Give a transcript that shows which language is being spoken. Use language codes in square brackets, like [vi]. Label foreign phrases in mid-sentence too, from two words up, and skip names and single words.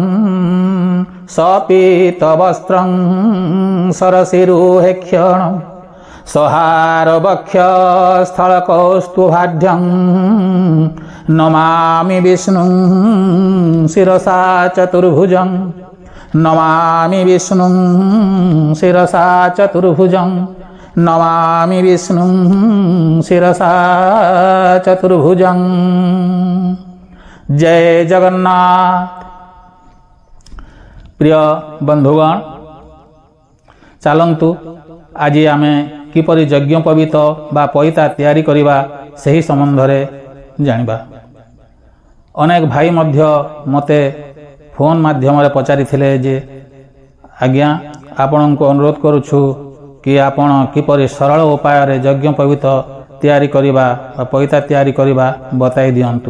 [sa] सपीतवस्त्रं सरसिरुहेक्षणं सहारवक्षस्थलकौस्तुभाढ्यं नमामि विष्णुं शिरसा चतुर्भुजं नमामि विष्णुं शिरसा चतुर्भुजं नमामि विष्णुं शिरसा चतुर्भुजं। [or] ଜୟ ଜଗନ୍ନାଥ। ପ୍ରିୟ ବନ୍ଧୁଗଣ, ଚାଲନ୍ତୁ ଆଜି ଆମେ କିପରି ଯଜ୍ଞୋପବୀତ ବା ପଇତା ତିଆରି କରିବା ସେହି ସମ୍ବନ୍ଧରେ ଜାଣିବା। ଅନେକ ଭାଇ ମଧ୍ୟ ମତେ ଫୋନ ମାଧ୍ୟମ ପଚାରି ଥିଲେ ଯେ ଆଜ୍ଞା ଆପଣ କୁ ଅନୁରୋଧ କରୁଛୁ କି ଆପଣ କିପରି ସରଳ ଉପାୟ ରେ ଯଜ୍ଞୋପବୀତ ତିଆରି କରିବା ବା ପଇତା ତିଆରି କରିବା ବତାଇ ଦିଅନ୍ତୁ।